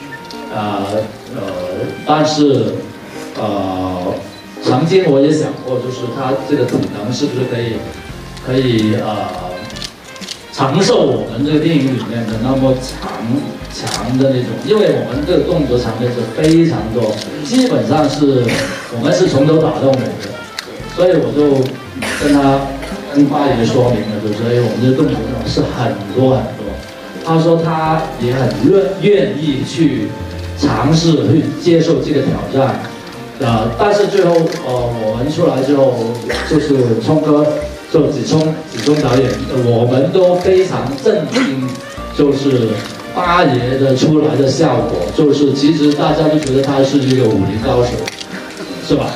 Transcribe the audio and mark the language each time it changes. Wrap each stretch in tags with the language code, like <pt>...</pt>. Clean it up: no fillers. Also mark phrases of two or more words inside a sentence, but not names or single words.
<zh>但是曾經我也想過，就是他這個體能是不是可以承受我們這個電影裡面的那麼強的那種，因為我們這個動作場面是非常多，基本上是我們是從頭打到尾的，所以我就跟八爺說明了，就所以我們的動作場是很多很多。他說他也很願意去嘗試去接受這個挑戰。但是最後我們出來之後，就是聰哥，就子聰導演，我們都非常震驚，就是八爺的出來的效果，就是其實大家都覺得他是一個武林高手，是吧？</zh>